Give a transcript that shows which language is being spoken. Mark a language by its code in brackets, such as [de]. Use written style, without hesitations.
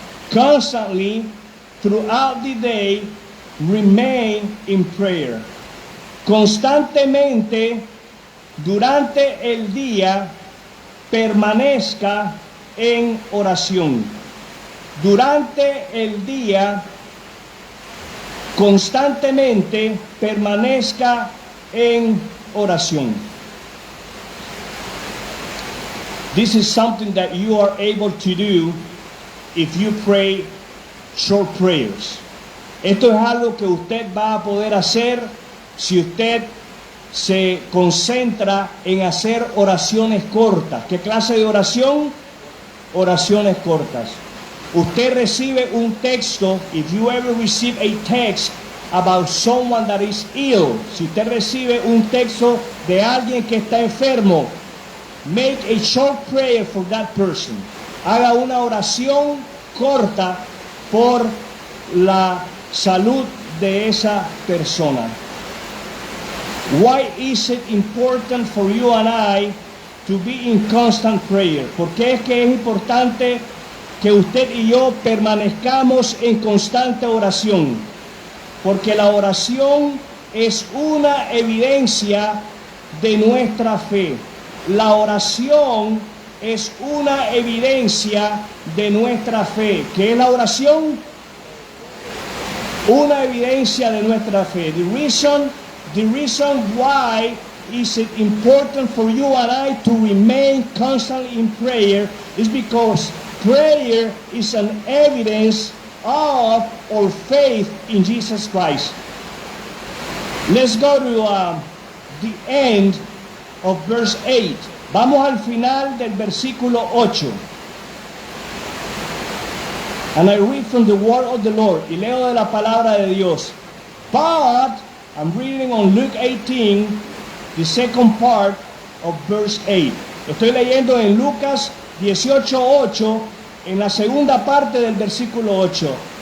[en] Constantly, throughout the day, remain in prayer. [es] Constantemente, durante el día, permanezca en oración. Durante el día, constantemente permanezca en oración. [en] This is something that you are able to do if you pray short prayers. [es] Esto es algo que usted va a poder hacer si usted se concentra en hacer oraciones cortas. ¿Qué clase de oración? Oraciones cortas. Usted recibe un texto, [en] if you ever receive a text about someone that is ill, [es] si usted recibe un texto de alguien que está enfermo, [en] make a short prayer for that person. [es] Haga una oración corta por la salud de esa persona. [en] Why is it important for you and I to be in constant prayer? [es] ¿Por qué es que es importante que usted y yo permanezcamos en constante oración? Porque la oración es una evidencia de nuestra fe. La oración es una evidencia de nuestra fe. ¿Qué es la oración? Una evidencia de nuestra fe. [en] The reason why is it important for you and I to remain constantly in prayer is because prayer is an evidence of our faith in Jesus Christ. Let's go to the end of verse 8. [es] Vamos al final del versículo 8. [en] And I read from the word of the Lord. [es] Y leo de la palabra de Dios. [en] But I'm reading on Luke 18, the second part of verse 8. [es] Estoy leyendo en Lucas 18:8, en la segunda parte del versículo 8.